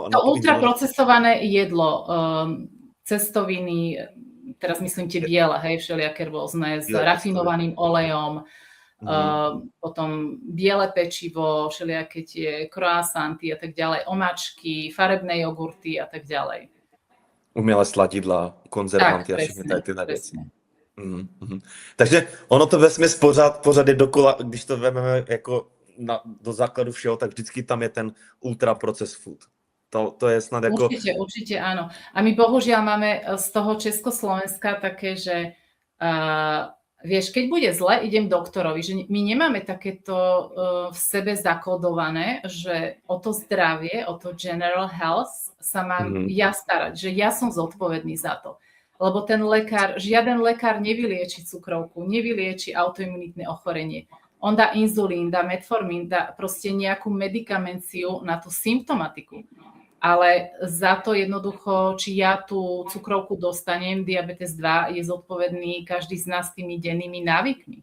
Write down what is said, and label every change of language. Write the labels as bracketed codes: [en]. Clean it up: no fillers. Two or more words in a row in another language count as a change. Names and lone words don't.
[sk] To ultraprocesované jedlo, cestoviny, teraz myslím tie biele, hej, všelijaké rôzne s rafinovaným olejom, potom biele pečivo, všelijaké tie croissanty a tak ďalej, omáčky, farebné jogurty a tak ďalej. [cs] Umělé sladidla, konzervanty a všechny tyhle věci. Takže ono to vesměs pořád je dokola, když to vezmeme jako do základu všeho, tak vždycky tam je ten [en] ultra process food. [cs] To je snad jako... [sk] Určite áno. A my bohužiaľ máme z toho Československa také, že vieš, keď bude zle, idem doktorovi, že my nemáme takéto v sebe zakodované, že o to zdravie, o to [en] general health [sk] sa mám ja starať, že ja som zodpovedný za to. Lebo ten lekár, žiaden lekár nevylieči cukrovku, nevylieči autoimunitné ochorenie. On dá inzulín, dá metformín, dá proste nejakú medikamenciu na tú symptomatiku. Ale za to jednoducho, či ja tú cukrovku dostanem, diabetes 2 je zodpovedný každý z nás tými dennými návykmi.